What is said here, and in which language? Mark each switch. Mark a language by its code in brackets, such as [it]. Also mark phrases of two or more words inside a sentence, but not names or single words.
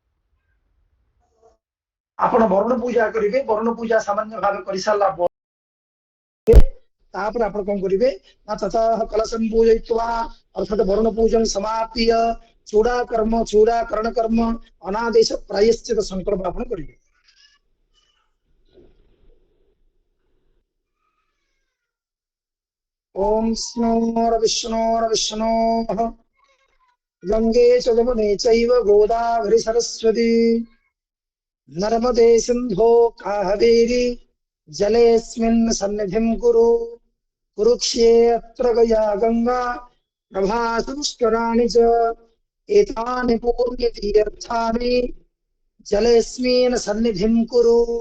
[or] ଆପଣ ବରୁଣ ପୂଜା କରିବେ, ବରୁଣ ପୂଜା ସାମାନ୍ୟ ଭାବେ କରିସାରିଲା ପରେ ତାପରେ ଆପଣ କଣ କରିବେ ନା [sa] ତତଃ କଳସଂ ପୂଜୟିତ୍ୱା, [or] ଅର୍ଥାତ ବରୁଣ ପୂଜନ ସମାପ୍ୟ ଚୂଡାକରଣ କର୍ମ ଅନାଦେଶ ପ୍ରାୟଶ୍ଚିତ ସଂକଳ୍ପ ଆପଣ କରିବେ। [sa] ओम विष्णोर्विष्णोः गंगे च यमुने चैव गोदावरी सरस्वती नर्मदे सिंधो कावेरी जलेऽस्मिन् सन्निधिं कुरु, कुरुक्षेत्र गया गंगा प्रभासपुष्कराणि च, एतानि पुण्यतीर्थानि जलेऽस्मिन् सन्निधिं कुरु,